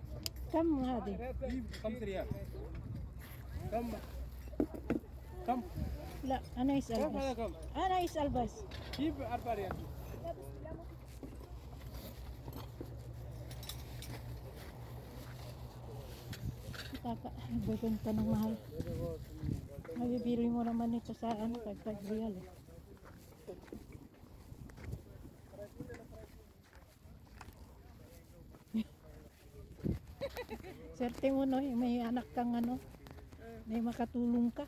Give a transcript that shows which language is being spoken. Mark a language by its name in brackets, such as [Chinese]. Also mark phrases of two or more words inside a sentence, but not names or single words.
[Arabic] كم هذه؟ 5 ريال كم لا أنا يسأل كم هذا بس. كم أنا يسأل بس. جيب 4 ريال [Filipino] Bebenta ng mahal. Mabibili mo naman ito sa ano, 5 real eh. Swerte mo no, may anak kang ano, may makatulong ka.